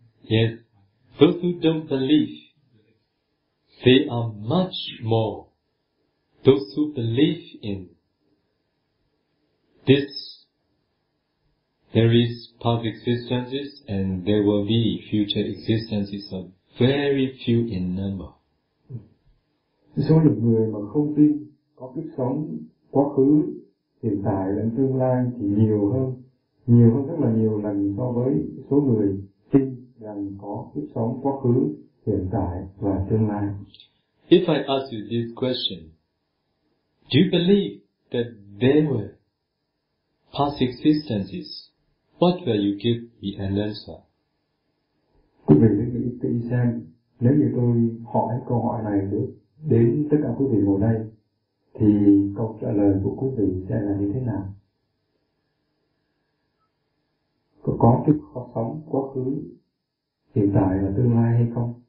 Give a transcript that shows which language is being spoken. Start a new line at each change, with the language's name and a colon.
English: Yes, those who don't believe, they are much more. Those who believe in this, there is past existences and there will be future existences, are very few in number.
Vietnamese: Số lượng người mà không tin có kiếp sống quá khứ, hiện tại lẫn tương lai thì nhiều hơn rất là nhiều lần so với số người tin rằng có kiếp sống quá khứ, hiện tại và tương lai.
English: If I ask you this question, do you believe that there were past existences? What will you give the answer?
Vietnamese: Quý vị hãy nghĩ kỹ xem, nếu như tôi hỏi câu hỏi này được đến tất cả quý vị ngồi đây, thì câu trả lời của quý vị sẽ là như thế nào? Có kiếp sống quá khứ, hiện tại và tương lai hay không?